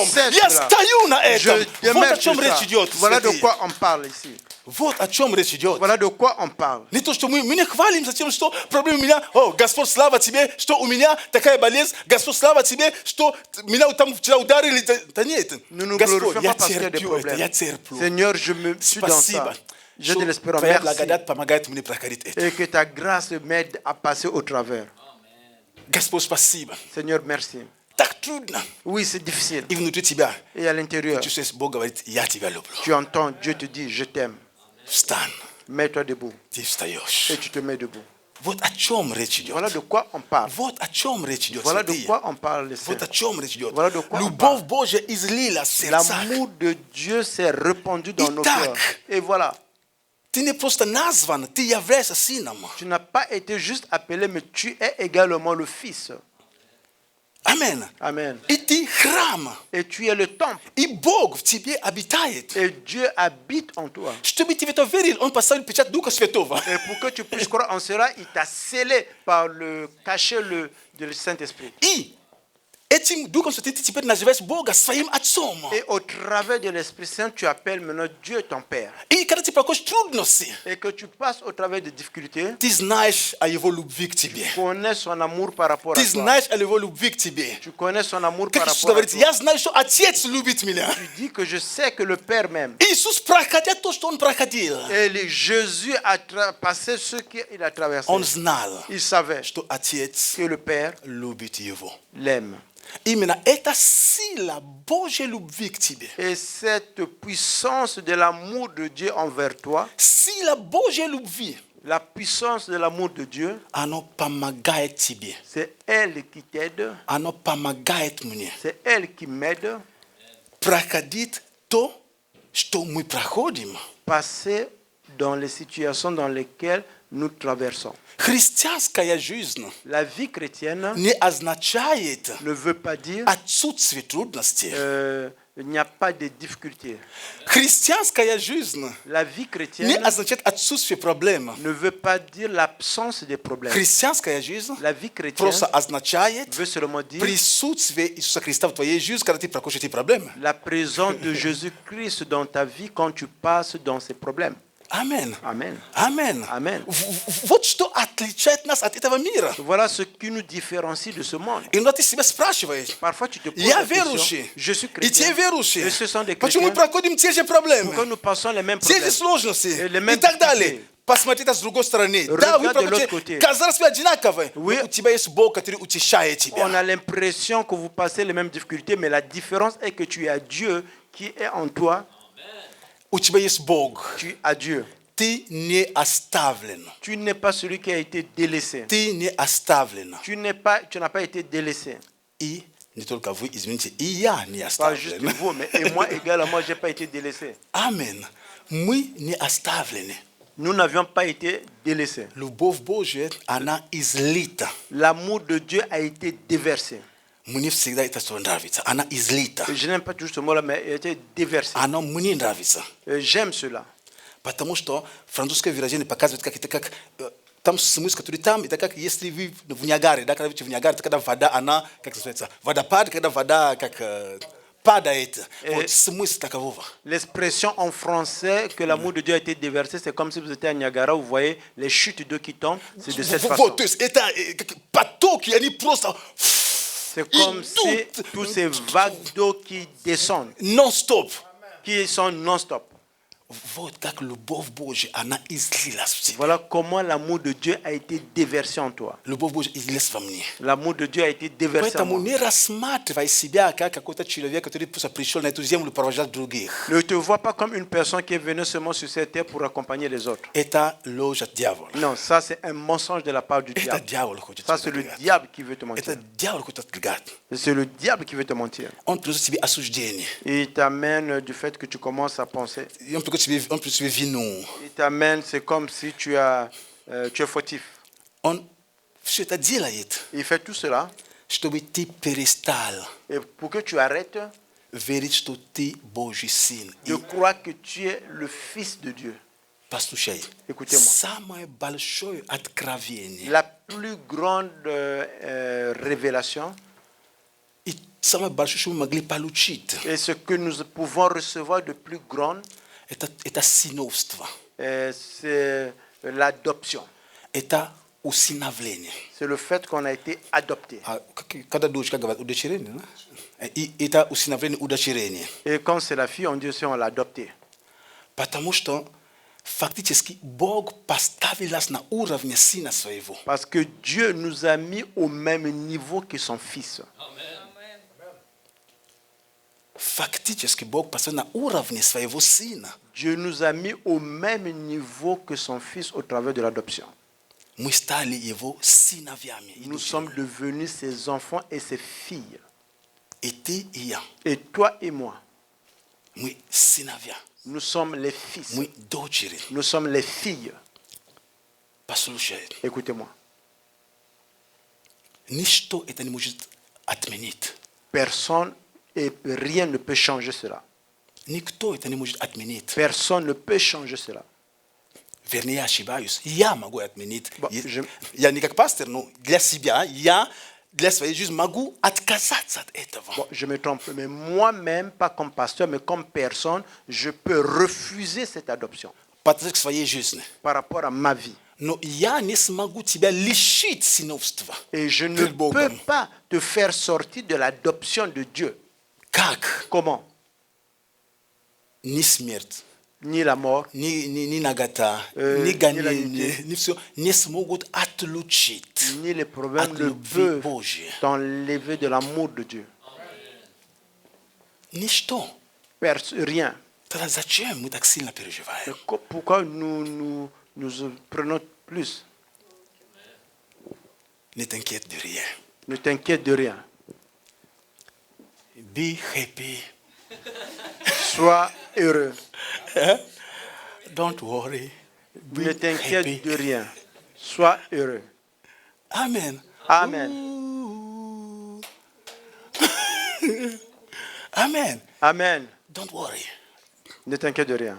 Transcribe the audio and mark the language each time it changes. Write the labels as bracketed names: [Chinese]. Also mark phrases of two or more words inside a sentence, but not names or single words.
[French] sais [Russian] я [French] cela. [Russian] стою на [French] Je [Russian] этом. Вот о [French] demeure [Russian] чем [French] sur [Russian] речь [French] ça. [Russian] идет. [French] Voilà de [Russian] святые. [French] quoi on parle ici. [Russian] Вот о чем речь идет. [French] Voilà de quoi on parle. [Russian] Не то, что мы не хвалимся тем, что проблема у меня, о, Господь, слава Тебе, что у меня такая болезнь, Господь, слава Тебе, что меня там вчера ударили. Да нет, [French] Nous nous [Russian] Господь, [French] glorifions [Russian] я [French] pas parce qu'il y a des [Russian] терплю это, [French] problèmes. [Russian] я терплю. [French] Seigneur, je me suis dans ça. [Russian] Спасибо, [French] J'ai de [Russian] что [French] l'espérance. [Russian] Твоя [French] Merci. [Russian] благодать помогает мне проходить это. [French] Et que ta grâce m'aide à passer au travers. [Russian] Господь, спасибо. [French] Seigneur, merci. [Russian] Так трудно. [French] Oui, c'est difficile. [Russian] И внутри тебя, [French] Et à l'intérieur, [Russian] ты чувствуешь, Бог говорит, я тебя люблю. [French] tu entends, Dieu te dit, je t'aime. [Russian] Встань, [French] Mets-toi debout. [Russian] ты встаешь. [French] Et tu te mets debout. [Russian] Вот о чем речь идет. [French] Voilà de quoi on parle. [Russian] Вот о чем речь идет. [French] Voilà de [Russian] святые. [French] quoi on parle. les [Russian] Вот о [French] saints. [Russian] чем речь идет. [French] Voilà de quoi on [Russian] Любовь [French] parle. [Russian] Божья излилась в сердцах. [French] L'amour de Dieu s'est répandu dans nos [Russian] Итак. [French] cœurs. Et voilà, [Russian] Ты не просто назван, ты являешься сыном. [French] tu n'as pas été juste appelé, mais tu es également le Fils. [Russian] Аминь. [French] Amen. [Russian] И ты храм. [French] Et tu es le temple. [Russian] И Бог в тебе обитает. [French] Et Dieu habite en toi. [Russian] Чтобы ты в это верил, Он поставил печать Духа Святого. [French] Et pour que tu puisses croire en cela, il t'a scellé par le cachet de Saint-Esprit. [Russian] И этим Духом Святым ты теперь называешь Бога своим Отцом. [French] Et au travers de l'Esprit Saint, tu appelles maintenant Dieu ton Père. [Russian] И когда ты проходишь трудности, [French] Et que tu passes au travers des difficultés, [Russian] ты знаешь о Его любви к тебе. [French] tu connais son amour par rapport [Russian] Ты [French] à toi. [Russian] знаешь о Его любви к тебе. [French] Tu connais son amour par [Russian] Как Иисус [French] rapport à [Russian] говорит, [French] toi. [Russian] я знаю, что Отец любит меня. [French] Tu dis que je sais que le Père m'aime. [Russian] Иисус, проходя то, что Он проходил, [French] Et Jésus a passé ce qu'il a traversé. [Russian] Он знал, [French] Il savait [Russian] что Отец [French] que le Père [Russian] любит Его. [French] l'aime. [Russian] Именно эта сила Божьей любви к тебе, [French] Et cette puissance de l'amour de Dieu envers toi, [Russian] сила Божьей любви, [French] la puissance de l'amour de Dieu, [Russian] оно помогает тебе, [French] c'est elle qui t'aide, [Russian] оно помогает мне [French] c'est elle qui m'aide [Russian] проходить то, что мы проходим. [French] passer dans les situations dans lesquelles nous traversons. [Russian] Христианская жизнь [French] La vie chrétienne [Russian] не означает [French] ne veut pas dire [Russian] отсутствие трудностей. [French] il n'y a pas de difficultés. [Russian] Христианская жизнь [French] La vie [Russian] не [French] chrétienne [Russian] означает отсутствие проблем. [French] ne veut pas dire l'absence des problèmes. [Russian] Христианская жизнь [French] La vie chrétienne [Russian] просто означает [French] veut seulement dire [Russian] присутствие Иисуса Христа в твоей жизни, когда ты проходишь эти проблемы. [French] la présence de Jésus-Christ dans ta vie quand tu passes dans ces problèmes. [Russian] Аминь. [French] Amen. [Russian] Аминь. [French] Amen. [Russian] Вот что отличает нас от этого мира. [French] Voilà ce qui nous différencie de ce monde. [Russian] Иногда ты себя спрашиваешь, [French] Parfois, tu te poses [Russian] я [French] la question, [Russian] верующий, [French] je suis [Russian] и те [French] chrétien, [Russian] верующие. [French] et ce sont des [Russian] Почему мы [French] chrétiens, [Russian] проходим те же проблемы, [French] pourquoi nous passons les mêmes [Russian] те же [French] problèmes, [Russian] сложности [French] Et les [Russian] и [French] mêmes [Russian] так далее? [French] difficultés. [Russian] Посмотри это с другой стороны. [French] Regarde [Russian] Да, вы [French] de l'autre [Russian] проходите, [French] côté. [Russian] казалось бы, одинаковые, [French] Oui. [Russian] но у тебя есть Бог, который утешает тебя. [French] On a l'impression que vous passez les mêmes difficultés, mais la différence est que tu as Dieu qui est en toi, [Russian] У тебя есть Бог. [French] tu as Dieu. [Russian] Ты не оставлен. [French] Tu n'es pas celui qui a été délaissé. [Russian] Ты не оставлен. [French] Tu n'as pas été délaissé. [Russian] И не только вы, извините, и я не [French] Pas juste [Russian] оставлен. [French] vous, mais et moi également, je n'ai pas été délaissé. [Russian] Аминь. Мы не оставлены. [French] Nous n'avions pas été délaissés. [Russian] Любовь Божья, она излита. [French] L'amour de Dieu a été déversé. [Russian] Muni всегда это что нравится. Она излита. [French] Et je n'aime pas toujours ce mot-là, mais elle était déversée. [Russian] Она мне нравится. [French] J'aime cela. [Russian] Потому что французское выражение показывает, как это как там смысл, который там, это как если вы в Ниагаре, да, когда вы в Ниагаре, это когда вода, она, как называется, водопад, когда вода как падает. Вот смысл такового. [French] L'expression en français que l'amour de Dieu a été déversé, c'est comme si vous étiez à Niagara, vous voyez les chutes d'eau qui tombent, c'est de cette façon. [Russian] Вот, то есть это потоки, они просто [French] C'est comme si tous ces vagues d'eau qui descendent, non-stop. qui sont non-stop. [Russian] Вот как любовь Божья, она излилась в тебя. [French] Voilà comment l'amour de Dieu a été déversé en toi. [Russian] Любовь Божья излилась во мне. [French] L'amour de Dieu a été déversé en [Russian] Поэтому [French] moi. [Russian] не рассматривай себя как какой-то человек, который просто пришел на эту землю провожать других. [French] Ne te vois pas comme une personne qui est venue seulement sur cette terre pour accompagner les autres. [Russian] Это ложь от дьявола. [French] Non, ça c'est un mensonge de la part du [Russian] Это [French] diable. [Russian] дьявол хочет [French] Ça [Russian] тебя [French] c'est le [Russian] отвергать. [French] diable qui veut te [Russian] Это [French] mentir. [Russian] дьявол хочет отвергать. [French] C'est le diable qui veut te mentir. [Russian] Он приносит тебе осуждение. [French] Et il t'amène du fait que tu commences à penser. [Russian] И он приносит тебе вину. [French] Il t'amène, c'est comme si tu es fautif. [Russian] Он все это делает, [French] Il fait tout cela. [Russian] чтобы ты перестал [French] Et pour que tu arrêtes [Russian] верить, что ты Божий сын. [French] de croire que tu es le Fils de Dieu. [Russian] Послушай, [French] Écoutez-moi. [Russian] самое большое откровение [French] La plus grande révélation [Russian] и самое большое, что мы могли получить, [French] et ce que nous pouvons recevoir de plus grande, [Russian] это сыновство, [French] c'est l'adoption. [Russian] это усыновление. [French] C'est le fait qu'on a été adopté. [Russian] Когда дочка говорит удочерение, и это усыновление, удочерение. [French] Et quand c'est la fille, on dit aussi on l'a adopté. [Russian] Потому что фактически Бог поставил нас на уровне сына своего. [French] Parce que Dieu nous a mis au même niveau que son Fils. [Russian] Фактически Бог поставил на уровне своего сына. [French] Dieu nous a mis au même niveau que son Fils au travers de l'adoption. [Russian] Мы стали его сыновьями. [French] Nous sommes devenus ses enfants et ses filles. [Russian] И ты, и я. [French] Et toi et moi, [Russian] Мы сыновья. [French] nous sommes les fils. [Russian] Мы дочери. [French] Nous sommes les filles. [Russian] Послушай, [French] Écoutez-moi. [Russian] ничто это не может отменить. [French] Personne et rien ne peut changer cela. [Russian] Никто это не может отменить. [French] Personne ne peut changer cela. [Russian] Вернее, я ошибаюсь. Я могу отменить. [French] Bon, [Russian] Я не как пастор, но для себя, я для своей жизни могу отказаться от этого. [French] Bon, je me trompe, mais moi-même, pas comme pasteur, mais comme personne, je peux refuser cette adoption [Russian] По отношению к своей жизни. [French] par rapport à ma vie. [Russian] Но я не смогу тебя лишить сыновства. [French] Et je ne [Russian] Перед Богом. [French] peux pas te faire sortir de l'adoption de Dieu. [Russian] Как? [French] Comment? [Russian] Ни смерть, [French] Ni la mort, [Russian] ни нагота, ни ни гонение, нагота. ни все не смогут отлучить [French] ni les problèmes [Russian] от [French] ne [Russian] любви [French] peuvent [Russian] Божьей. [French] t'enlever de l'amour de Dieu. [Russian] Ничто. [French] Rien. [Russian] Тогда зачем мы так сильно [French] Mais [Russian] переживаем? [French] pourquoi nous prenons plus? Не t'inquiète de rien. Ne t'inquiète de rien. [English] Be happy. [French] Sois heureux. [English] Don't worry. Be [French] Ne t'inquiète [English] happy. [French] de rien. Sois heureux. Amen. Amen. Ooh. Amen. Amen. [English] Don't worry. [French] Ne t'inquiète de rien.